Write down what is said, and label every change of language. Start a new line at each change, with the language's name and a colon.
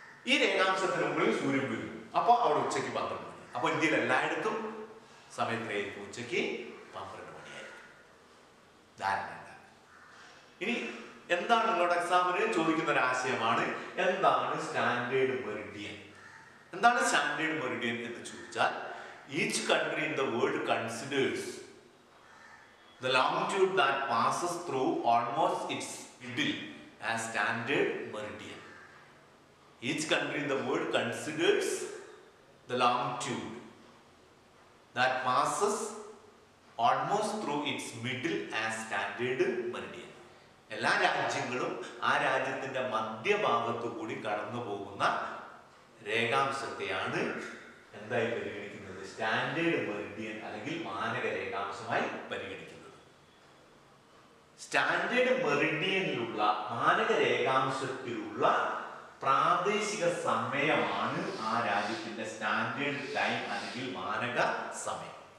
Malayalam: ഈ രേഖാംശത്തിന് മുകളിൽ സൂര്യൻ വരും. അപ്പോൾ അവിടെ ഉച്ചയ്ക്ക് 12 മണി. അപ്പോൾ ഇന്ത്യയിൽ എല്ലായിടത്തും സമയത്തായിരിക്കും ഉച്ചയ്ക്ക് 12 മണിയായിരിക്കും. ധാരണ എന്താണ്? ഇനി എന്താണ് നിങ്ങളുടെ എക്സാമിന് ചോദിക്കുന്ന ഒരു ആശയമാണ്, എന്താണ് സ്റ്റാൻഡേർഡ് മെറിഡിയൻ? എന്താണ് സ്റ്റാൻഡേർഡ് മെറിഡിയൻ എന്ന് ചോദിച്ചാൽ,
English: each country in the world considers the longitude that passes through almost its middle as standard meridian. Each country in the world considers the longitude that passes almost through its middle as standard meridian.
Malayalam: എല്ലാ രാജ്യങ്ങളും ആ രാജ്യത്തിന്റെ മധ്യഭാഗത്തു കൂടി കടന്നു പോകുന്ന രേഖാംശത്തെയാണ് എന്തായി പരിഗണിക്കുന്നത്? Standard Meridian അല്ലെങ്കിൽ മാനക രേഖാംശമായി പരിഗണിക്കുന്നത്. സ്റ്റാൻഡേർഡ് മെറിഡിയനിലുള്ള മാനക രേഖാംശത്തിലുള്ള പ്രാദേശിക സമയമാണ് ആ രാജ്യത്തിന്റെ സ്റ്റാൻഡേർഡ് ടൈം അല്ലെങ്കിൽ മാനക സമയം.